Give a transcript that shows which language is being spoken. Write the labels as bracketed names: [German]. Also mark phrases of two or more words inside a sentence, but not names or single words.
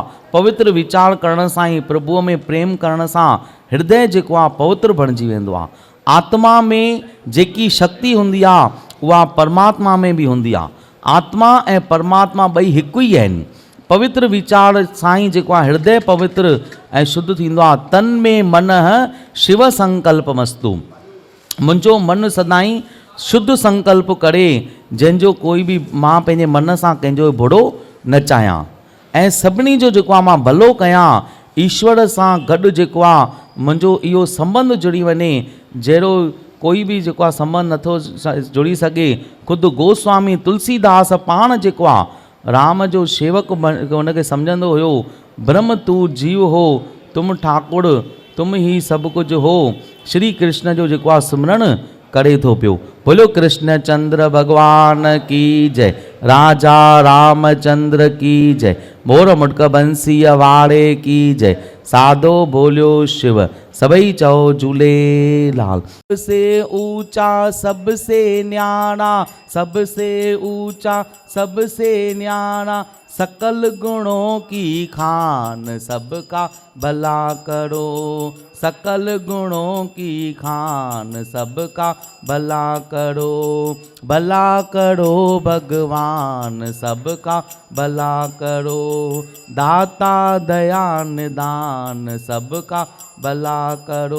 [Sindhi] पवित्र वीचार करण सां ई प्रभुअ में प्रेम करण सां हृदय जेको आहे पवित्र बणिजी वेंदो आहे। आत्मा में जेकी शक्ति हूंदी आहे उहा परमात्मा में बि हूंदी आहे। आत्मा ऐं परमात्मा ॿई हिकु ई आहिनि। पवित्र वीचार सां ई जेको आहे हृदय पवित्र ऐं शुद्ध थींदो आहे। [Sanskrit] तन में मन शिव संकल्प मस्तु। [Sindhi] मुंहिंजो मन सदाईं शुद्ध संकल्प करे जंहिंजो कोई बि मां पंहिंजे मन सां कंहिंजो बुरो न चाहियां ऐं सभिनी जो जेको आहे मां भलो कयां। ईश्वर सां गॾु जेको आहे मुंहिंजो इहो संबंध जुड़ी वञे जहिड़ो कोई बि जेको आहे संबंध नथो जुड़ी सघे। ख़ुदि गोस्वामी तुलसीदास पाण जेको आहे राम जो शेवक हुनखे सम्झंदो हुयो। [Hindi] ब्रह्म तू जीव हो, तुम ठाकुर, तुम ही सभु कुझु हो। [Sindhi] श्री कृष्ण जो जेको आहे सिमरन करे थो पियो। [Hindi] बोलो कृष्ण चंद्र भगवान की जय, राजा रामचंद्र की जय, मोर मुटक बंसीअ वारे की जय, साधो बोलियो शिव, [Sindhi] सभई चओ झूलेलाल। [Hindi] सबसे ऊंचा सबसे न्यारा, सबसे ऊंचा सबसे न्यारा, सकल गुणों की खान सबका भला करो, सकल गुणों की खान सबका भला करो, भला करो भगवान सबका भला करो, दाता दया निदान सबका भला करो।